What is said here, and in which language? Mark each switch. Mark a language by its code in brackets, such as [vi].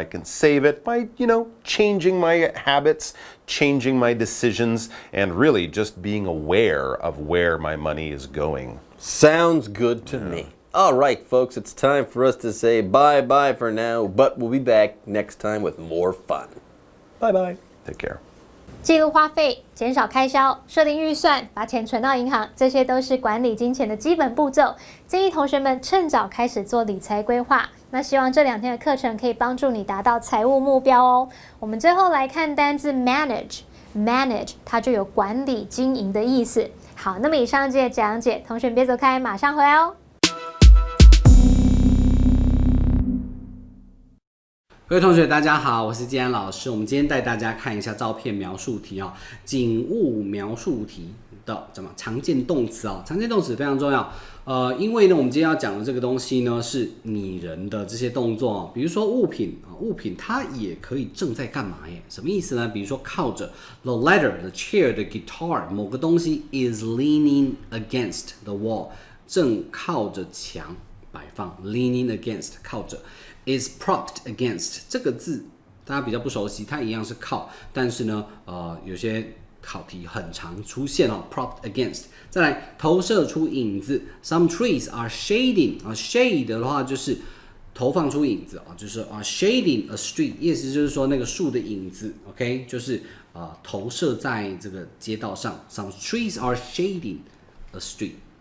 [en] I can save it by, changing my habits, changing my decisions, and really just being aware of where my money is going. Sounds good to me. All right, folks, it's time for us to say bye-bye for now, but we'll be back next time with more fun. Bye-bye. Take care. [zh] 记录花费，减少开销，设定预算，把钱存到银行，这些都是管理金钱的基本步骤。建议同学们趁早开始做理财规划。那希望这2天的课程可以帮助你达到财务目标哦。我们最后来看单字 manage，manage 它就有管理经营的意思。好，那么以上这些讲解，同学别走开，马上回来哦。各位同学，大家好，我是建安老师。我们今天带大家看一下照片描述题哦，景物描述题的常见动词哦，常见动词非常重要。因为呢，我们今天要讲的这个东西呢，是拟人的这些动作哦，比如说物品它也可以正在干嘛耶？什么意思呢？比如说靠着 [en] the ladder, the chair, the guitar， [zh] 某个东西 [en] is leaning against the wall， [zh] 正靠着墙摆放 [en] ，leaning against [zh] 靠着。 [en] is propped against [zh] 这个字大家比较不熟悉，它一样是靠，但是呢，有些考题很常出现哦 ，propped against。再来，投射出影子 ， [en] some trees are shading [zh] 啊 ，shade 的话就是投放出影子啊，就是 [en] shading a street， [zh] 意思就是说那个树的影子 ，OK， 就是投射在这个街道上 ， [en] some trees are shading a street。